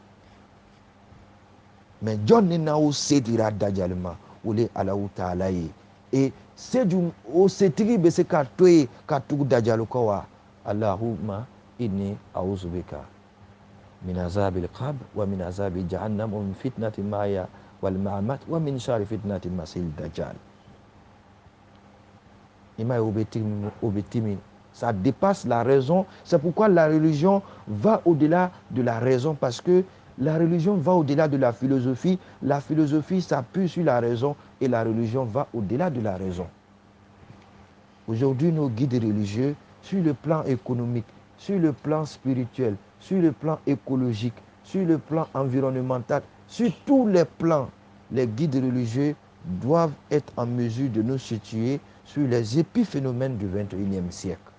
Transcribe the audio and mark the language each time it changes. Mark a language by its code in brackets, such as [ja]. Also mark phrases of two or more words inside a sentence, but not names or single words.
[bm] mais jɔn ni n'aw se dira dajali ma o le Alahu Taala ye et o setigi bɛ se ka to yen ka tugu dajali kɔ wa? [ar] اللهم إني أعوذ بك من عذاب القبر ومن عذاب جهنم ومن فتنة المحيا والممات ومن شر فتنة المسيح الدجال. Ima obetimi, [fr] ça dépasse la raison. C'est pourquoi la religion va au-delà de la raison, parce que la religion va au-delà de la philosophie. La philosophie s'appuie sur la raison et la religion va au-delà de la raison. Aujourd'hui, nos guides religieux, sur le plan économique, sur le plan spirituel, sur le plan écologique, sur le plan environnemental, sur tous les plans, les guides religieux doivent être en mesure de nous situer sur les épiphénomènes du 21e siècle.